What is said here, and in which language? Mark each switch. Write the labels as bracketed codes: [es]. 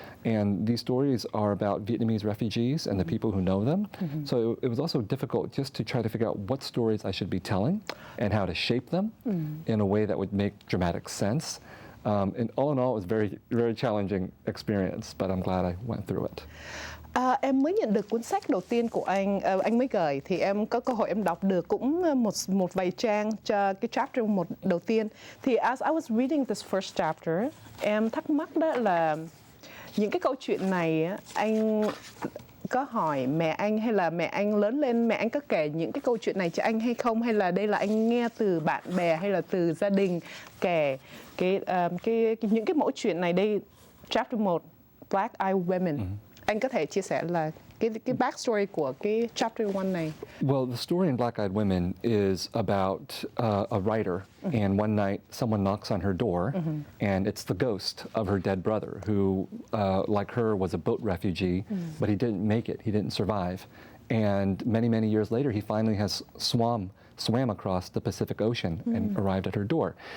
[en] And these stories are about Vietnamese refugees and the people who know them. So it was also difficult just to try to figure out what stories I should be telling and how to shape them in a way that would make dramatic sense. And all in all, it was a very, very challenging experience, but I'm glad I went through it. [vi] Em mới nhận được cuốn sách đầu tiên của anh mới gửi, thì em có cơ hội em đọc được cũng một vài trang cho cái chapter một đầu tiên. Thì [en] as I was reading this first chapter, [vi] em thắc mắc đó là những cái câu chuyện này anh có hỏi mẹ anh, hay là mẹ anh lớn lên mẹ anh có kể những cái câu chuyện này cho anh hay không, hay là đây là anh nghe từ bạn bè hay là từ gia đình kể những cái mẫu chuyện này. Đây chapter 1, Black Eyed Women. Anh có thể chia sẻ là cái backstory của cái chapter 1 này? [en] Well, the story in Black Eyed Women is about a writer, and one night someone knocks on her door, and it's the ghost of her dead brother, who, like her, was a boat refugee, but he didn't make it, he didn't survive. And many, many years later, he finally has swam across the Pacific Ocean and arrived at her door.